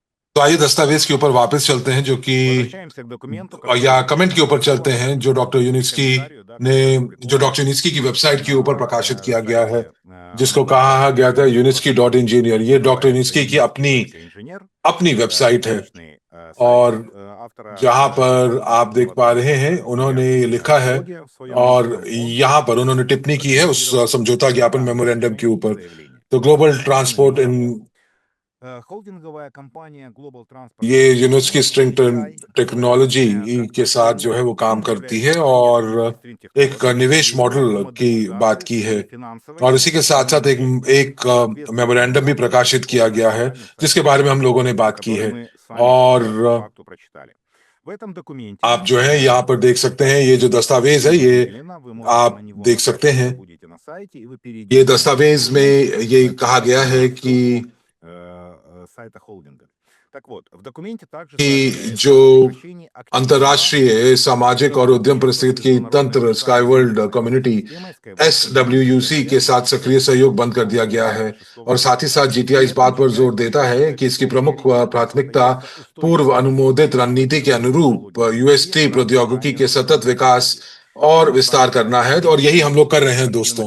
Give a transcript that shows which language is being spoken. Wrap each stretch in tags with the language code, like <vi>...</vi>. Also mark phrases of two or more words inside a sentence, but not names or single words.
<hi>तो आइए दस्तावेज के ऊपर वापस चलते हैं, जो कि</hi> <ru>Возвращаемся к документу,</ru> <hi>या</hi> <ru>который</ru> <hi>कमेंट के ऊपर चलते हैं जो डॉक्टर</hi> <ru>к</ru> <hi>यूनिस्की</hi> <ru>комментарию, да,</ru> <hi>ने</hi> <ru>который</ru> <hi>जो</hi> <ru>опубликован</ru> <hi>डॉक्टर यूनिस्की की वेबसाइट के ऊपर</hi> <ru>на</ru> <hi>प्रकाशित किया गया है,</hi> <ru>сайте</ru> <hi>जिसको कहा गया था यूनिस्की</hi> <en>dot engineer.</en> <hi>ये डॉक्टर यूनिस्की की अपनी</hi> <ru>inженер,</ru> <hi>अपनी वेबसाइट है,</hi> <ru>личный</ru> <hi>और</hi> <ru>сайт автора,</ru> <hi>जहां पर</hi> <ru>который</ru> <hi>आप देख पा रहे हैं उन्होंने ये लिखा है,</hi> <ru>блоге в своем,</ru> <hi>और</hi> <ru>он</ru> <hi>यहाँ पर उन्होंने टिप्पणी की है उस समझौता ज्ञापन मेमोरेंडम के ऊपर। तो ग्लोबल ट्रांसपोर्ट इन</hi> <ru>холдинговая компания Global Transport</ru> <hi>ये</hi> <ru>Investment,</ru> <hi>यूनिस्की स्ट्रिंग GTI, टेक्नोलॉजी के साथ जो है वो काम</hi> <ru>он</ru> <hi>करती</hi> <ru>является</ru> <hi>है, और</hi> <ru>акционером String</ru> <hi>एक</hi> <ru>Technologies</ru> <hi>निवेश</hi> <ru>и</ru> <hi>मॉडल</hi> <ru>по</ru> <hi>की बात</hi> <ru>модернизации</ru> <hi>की है।</hi> <ru>и финансовой</ru> <hi>और इसी के साथ साथ एक मेमोरेंडम भी प्रकाशित किया गया है, जिसके बारे में हम लोगों ने बात की</hi> <ru>который</ru> <hi>है।</hi> <ru>мы с вами</ru> <hi>और</hi> <ru>сейчас по факту прочитали. В этом документе</ru> <hi>आप जो है यहाँ पर देख सकते हैं, ये जो दस्तावेज है ये</hi> <ru>выделено, вы можете на</ru> <hi>आप</hi> <ru>него</ru> <hi>देख</hi> <ru>нажать,</ru> <hi>सकते हैं।</hi> <ru>если будете на сайте, и вы</ru> <hi>ये</hi> <ru>перейдете</ru> <hi>दस्तावेज में ये कहा गया है कि</hi> <ru>сайта холдинга. Так вот, в документе также</ru> <hi>कि</hi> <ru>сообщается</ru> <hi>जो</hi> <ru>о прекращении активного</ru> <hi>अंतर्राष्ट्रीय सामाजिक और उद्यम परिस्थिति तंत्र स्काईवर्ल्ड कम्युनिटी</hi> <ru>системой Skyward</ru> <hi>SWUC के साथ सक्रिय सहयोग बंद कर दिया गया है। और साथ ही साथ जीटीआई इस बात पर जोर देता है कि इसकी प्रमुख प्राथमिकता पूर्व अनुमोदित रणनीति के अनुरूप यूएसटी प्रौद्योगिकी के सतत विकास और विस्तार करना है, और यही हम लोग कर रहे हैं दोस्तों।</hi>